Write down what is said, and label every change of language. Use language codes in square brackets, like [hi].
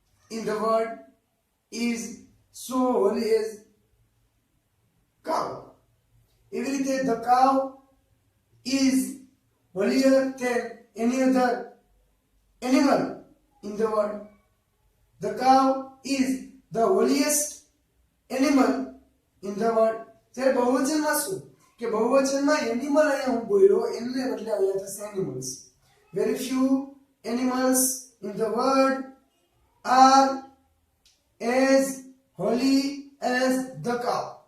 [en] In the word is so holy as cow. [gu] એવી રીતે [en] the cow is holier than any other animal in the world. The cow is the holiest animal in the world. [gu] ત્યારે બહુવચનમાં શું કે બહુવચનમાં animal અહીંયા હું બોલ્યો એને બદલે અહીંયા થશે animals. [en] Very few animals in the world are as holy as the cow.